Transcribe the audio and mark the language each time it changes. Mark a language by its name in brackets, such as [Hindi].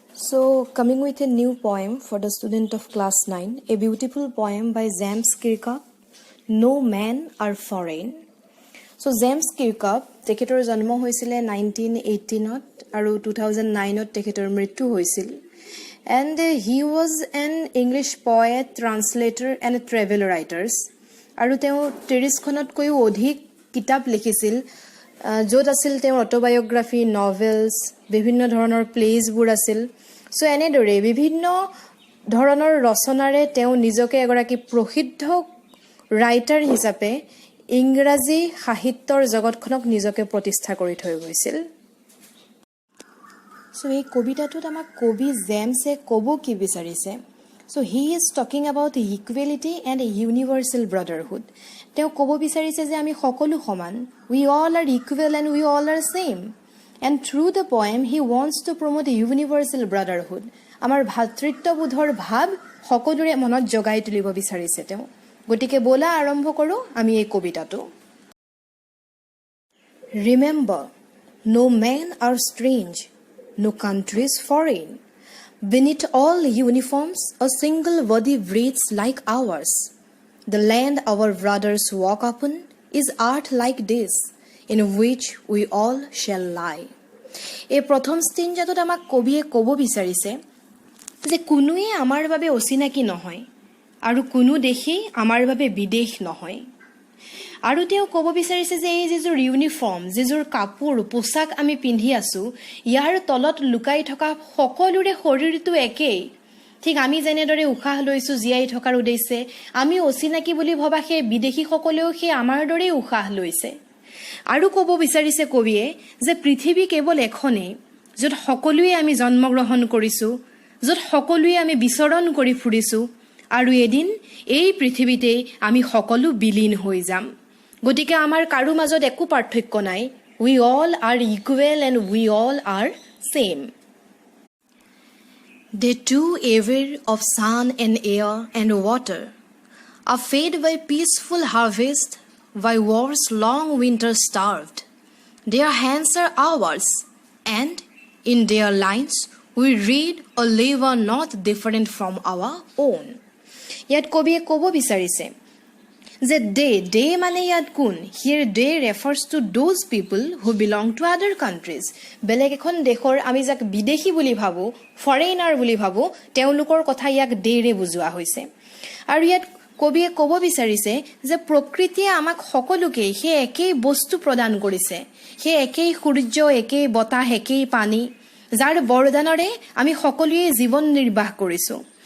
[English] So, coming with a new poem for the student of class 9, a beautiful poem by James Kirkup, No Men Are Foreign. [Assamese] So, James Kirkup, তেখেতৰ জন্ম হৈছিলে 1918 আৰু 2009 তেখেতৰ মৃত্যু হৈছিল. [English] And he was an English poet, translator and a travel writer. [Assamese] আৰু তেওঁ 30খনতকৈও অধিক কিতাপ লিখিছিল, য'ত আছিল তেওঁৰ অটোবায়োগ্ৰাফি, নভেলছ, বিভিন্ন ধৰণৰ প্লেজবোৰ আছিল. সো এনেদৰে বিভিন্ন ধৰণৰ ৰচনাৰে তেওঁ নিজকে এগৰাকী প্ৰসিদ্ধ ৰাইটাৰ হিচাপে ইংৰাজী সাহিত্যৰ জগতখনক নিজকে প্ৰতিষ্ঠা কৰি থৈ গৈছিল. সো এই কবিতাটোত আমাক কবি জেমছে ক'ব কি বিচাৰিছে? [English] So he is talking about equality and universal brotherhood. [Assamese] তেওঁ ক'ব বিচাৰিছে যে আমি সকলো সমান. [English] We all are equal and we all are same. And through the poem, he wants to promote a universal brotherhood. [Assamese] আমাৰ ভাতৃত্ববোধৰ ভাৱ সকলোৰে মনত জগাই তুলিব বিচাৰিছে তেওঁ. গতিকে বলা আৰম্ভ কৰোঁ আমি এই কবিতাটো. [English] Remember, no men are strange, no country is foreign. Beneath all uniforms, a single body breathes like ours. The land our brothers walk upon is art like this, in which we all shall lie. [Assamese] এই প্ৰথম ষ্টেঞ্জাটোত আমাক কবিয়ে ক'ব বিচাৰিছে যে কোনোৱে আমাৰ বাবে অচিনাকি নহয় আৰু কোনো দেশেই আমাৰ বাবে বিদেশ নহয়. আৰু তেওঁ ক'ব বিচাৰিছে যে এই যিযোৰ ইউনিফৰ্ম, যিযোৰ কাপোৰ পোছাক আমি পিন্ধি আছোঁ, ইয়াৰ তলত লুকাই থকা সকলোৰে শৰীৰটো একেই. ঠিক আমি যেনেদৰে উশাহ লৈছোঁ জীয়াই থকাৰ উদ্দেশ্যে, আমি অচিনাকি বুলি ভবা সেই বিদেশীসকলেও সেই আমাৰ দৰেই উশাহ লৈছে. আৰু ক'ব বিচাৰিছে কবিয়ে যে পৃথিৱী কেৱল এখনেই, য'ত সকলোৱে আমি জন্মগ্ৰহণ কৰিছোঁ, য'ত সকলোৱে আমি বিচৰণ কৰি ফুৰিছোঁ, আৰু এদিন এই পৃথিৱীতেই আমি সকলো বিলীন হৈ যাম. গতিকে আমাৰ কাৰো মাজত একো পাৰ্থক্য নাই. [English] We all are equal and we all are same. They too aware of sun and air and water, are fed by peaceful harvest, by war's long winter starved. Their hands are ours, and in their lines we read a labor not different from our own. [Assamese] ইয়াত কবিয়ে ক'ব বিচাৰিছে যে day মানে ইয়াত কোন? [English] Here they refers to those people who belong to other countries. [Assamese] বেলেগ এখন দেশৰ আমি যাক বিদেশী বুলি ভাবোঁ, ফৰেইনাৰ বুলি ভাবোঁ, তেওঁলোকৰ কথা ইয়াক ডেৰে বুজোৱা হৈছে. আৰু ইয়াত কবিয়ে ক'ব বিচাৰিছে যে প্ৰকৃতিয়ে আমাক সকলোকেই সেই একেই বস্তু প্ৰদান কৰিছে, সেই একেই সূৰ্য, একেই বতাহ, একেই পানী, যাৰ বৰদানৰে আমি সকলোৱে জীৱন নিৰ্বাহ কৰিছোঁ.